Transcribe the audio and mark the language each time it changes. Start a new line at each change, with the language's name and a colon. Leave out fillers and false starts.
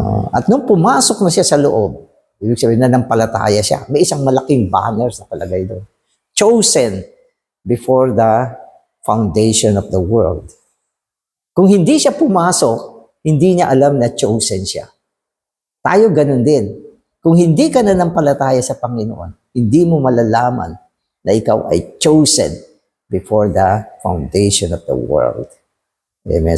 Filipino: At nung pumasok na siya sa loob, ibig sabihin, nanampalataya siya. May isang malaking banner na nakalagay doon.
English: Chosen before the foundation of the world.
Filipino: Kung hindi siya pumasok, hindi niya alam na chosen siya. Tayo ganun din. Kung hindi ka nanampalataya sa Panginoon, hindi mo malalaman na ikaw ay
English: chosen before the foundation of the world.
Filipino: Amen.